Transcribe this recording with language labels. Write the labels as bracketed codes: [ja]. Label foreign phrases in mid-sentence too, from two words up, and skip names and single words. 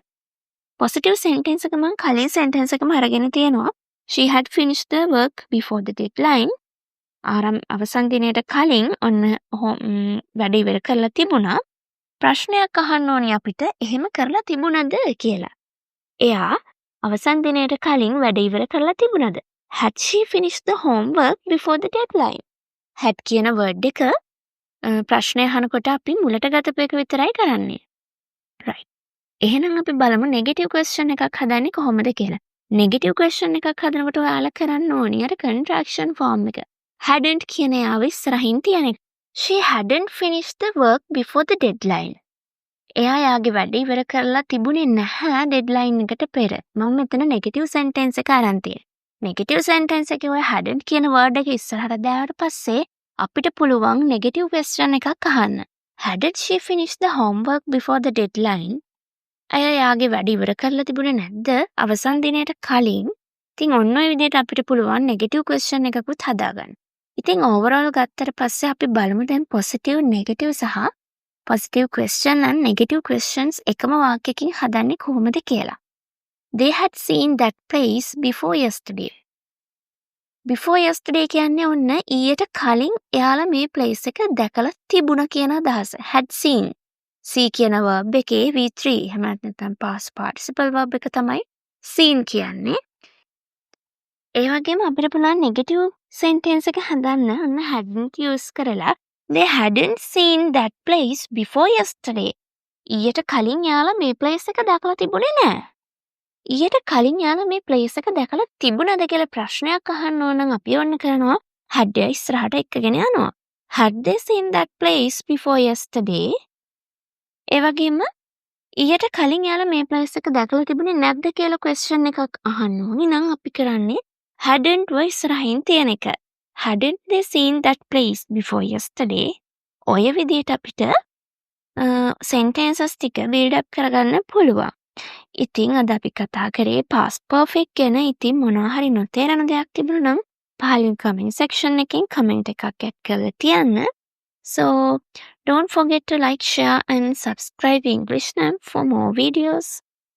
[en] positive sentence [si] එක මම කලින් sentence එකම අරගෙන තියෙනවා. [en] She had finished the work before the deadline. [si] අවසන් දිනයට කලින් ඔන්න වැඩ ඉවර කරලා තිබුණා. ප්‍රශ්නයක් අහන්න ඕනි අපිට එහෙම කරලා තිබුණද කියලා. එයා අවසන් දිනයට කලින් වැඩ ඉවර කරලා තිබුණද? [en] Had she finished the homework before the deadline? [si] had කියන word එක ප්‍රශ්නය අහනකොට අපි මුලට ගතපු එක විතරයි කරන්නේ. right. එහෙනම් අපි බලමු [en] negative question [si] එකක් හදන්නේ කොහොමද කියලා. [en] negative question [si] එකක් හදනකොට ඔයාලා කරන්න ඕනි අර [en] contraction form [si] එක. hadn't කියන යාව ඉස්සරහින් තියන එක. [en] She hadn't finished the work before the deadline. [si] එයා යාගේ වැඩ ඉවර කරලා තිබුණේ නැහැ deadline එකට පෙර. මම මෙතන [en] negative sentence [si] එක අරන් තියෙනවා. [en] negative sentence [si] එකේ ඔය hadn't කියන word එක ඉස්සරහට දාවට පස්සේ අපිට පුළුවන් [en] negative question [si] එකක් අහන්න. [en] Hadn't she finished the homework before the deadline? [si] අය යාගේ වැඩ ඉවර කරලා තිබුණේ නැද්ද අවසන් දිනයට කලින්? ඉතින් ඔන්න ඔය විදිහට අපිට පුළුවන් [en] negative question [si] එකකුත් හදාගන්න. ඉතින් overall ගත්තට පස්සේ අපි බලමු දැන් [en] positive, negative [si] සහ [en] positive question and negative questions [si] එකම වාක්‍යකින් හදන්නේ කොහොමද කියලා. [en] They had seen that place before yesterday. Before yesterday [si] කියන්නේ ඔන්න ඊයට කලින් එයාලා මේ place එක දැකලා තිබුණා කියන අදහස. [en] Had seen. [si] see කියන verb එකේ V3 එහෙම නැත්නම් [en] past participle verb [si] එක තමයි seen කියන්නේ. ඒ වගේම අපිට පුළුවන් [en] negative sentence [si] එක හදන්න ඔන්න [en] hadn't use [si] කරලා [en] they hadn't seen that place before yesterday. [si] ඊයට කලින් යාලා මේ place එක දැකලා තිබුණේ නැහැ. ඊයට කලින් යාලා මේ place එක දැකලා තිබුණාද කියලා ප්‍රශ්නයක් අහන්න ඕන නම් අපි ඔන්න කරනවා had ඉස්සරහට එක්කගෙන යනවා. [en] Had they seen that place before yesterday? [si] ඒ වගේම ඊයට කලින් යාලා මේ place එක දැකලා තිබුණේ නැද්ද කියලා question එකක් අහන්න ඕනි නම් අපි කරන්නේ hadn't ඉස්සරහින් තියෙන එක. [en] Hadn't they seen that place before yesterday? [si] ඔය විදිහට අපිට sentences ටික [en] build up [si] කරගන්න පුළුවන්. ඉතින් අද අපි කතා කරේ [en] past perfect [si] ගැන. ඉතින් මොනවා හරි නොතේරෙන දෙයක් තිබුණා නම් පහලින් [en] comment section [si] එකෙන් comment එකක් add කරලා තියන්න. [en] So don't forget to like, share and subscribe English Nam for more videos.